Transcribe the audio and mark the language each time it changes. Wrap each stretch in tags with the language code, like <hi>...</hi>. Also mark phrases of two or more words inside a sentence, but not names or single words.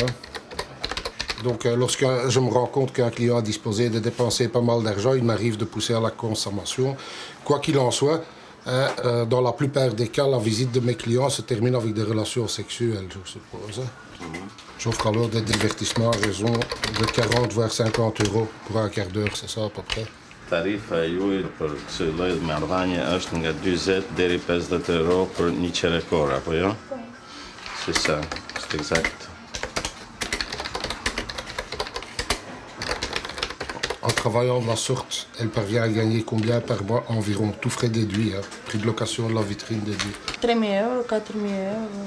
<fr>Donc, lorsque je me rends compte qu'un client a disposé de dépenser pas mal d'argent, il m'arrive de pousser à la consommation. Quoi qu'il en soit, dans la plupart des cas, la visite de mes clients se termine avec des relations sexuelles, je suppose. J'offre alors des divertissements à raison de 40 voire 50 euros pour un quart d'heure, c'est ça à peu près.</fr> <sq>Tarifa juaj për këtë lloj marrëdhënie është nga 40 deri 50 euro për një qerekor, apo jo?</sq> <fr>C'est ça, c'est exact. En travaillant de la sorte, elle parvient à gagner combien par mois environ, tout frais déduits, hein, prix de location de la vitrine déduit. 3 000 euros, 4 000 euros.</fr>